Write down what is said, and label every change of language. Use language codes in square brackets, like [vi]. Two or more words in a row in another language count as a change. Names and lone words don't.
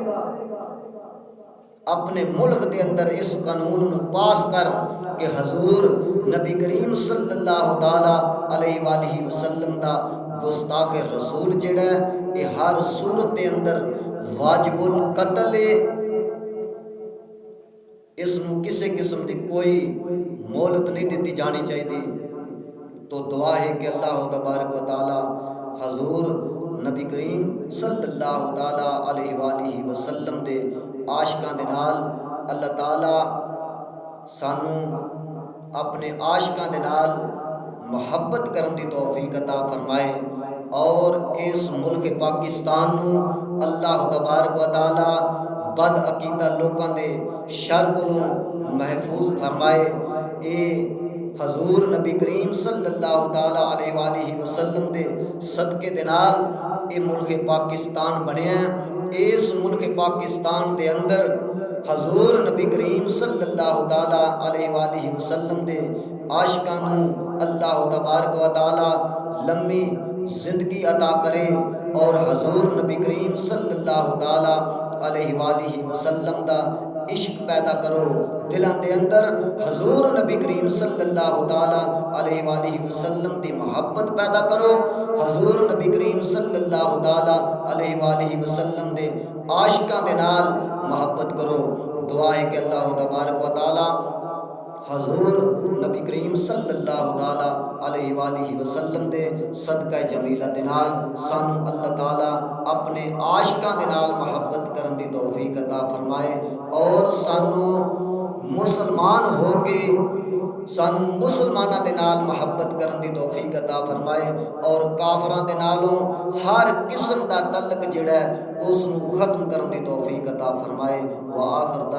[pa] اپنے ملک دے اندر اس قانون نو پاس کر کہ حضور نبی کریم [ar] صلی اللہ تعالی علیہ وآلہ وسلم [pa] دا گستاخ رسول جڑا ہے یہ ہر صورت دے اندر واجب القتل ہے، اس نو کسی قسم دی کوئی مہلت نہیں دیتی جانی چاہیے۔ تو دعا ہے کہ [ar] اللہ تبارک و تعالی [pa] حضور نبی کریم [ar] صلی اللہ تعالی علیہ وآلہ وسلم [pa] دے عاشقاں دے نال اللہ تعالی سانو اپنے عاشقاں دے نال محبت کرن دی توفیق عطا فرمائے، اور اس ملک پاکستان نو [ar] اللہ تبارک و تعالی [pa] بد عقیدہ لوکاں دے شر کولوں محفوظ فرمائے۔ اے حضور نبی کریم [ar] صلی اللہ تعالی علیہ وآلہ وسلم [pa] دے صدقے دے نال اے ملک پاکستان بنیا ہے۔ اس ملک پاکستان دے اندر حضور نبی کریم [ar] صلی اللہ تعالی علیہ وآلہ وسلم [pa] دے عاشقاں نوں [ar] اللہ تبارک و تعالی [pa] لمبی زندگی عطا کرے اور حضور نبی کریم [ar] صلی اللہ تعالی علیہ وآلہ وسلم [pa] دا عشق پیدا کرو دلاں دے اندر، حضور نبی کریم [ar] صلی اللہ تعالی علیہ وآلہ وسلم [pa] دی محبت پیدا کرو، حضور نبی کریم [ar] صلی اللہ تعالی علیہ وآلہ وسلم [pa] دے عاشقاں دے نال محبت کرو۔ دعا ہے کہ [ar] اللہ تبارک و تعالی [pa] حضور نبی کریم [ar] صلی اللہ تعالی علیہ وآلہ وسلم [pa] دے صدقہ جمیلہ دے نال سانو اللہ تعالی اپنے عاشقاں دے نال محبت کرن دی توفیق عطا فرمائے، اور سانو مسلمان ہو کے سانو مسلماناں دے نال محبت کرن دی توفیق عطا فرمائے، اور کافراں دے نالوں ہر قسم دا تعلق جڑا ہے اس نو ختم کرن دی توفیق عطا فرمائے۔ وآخر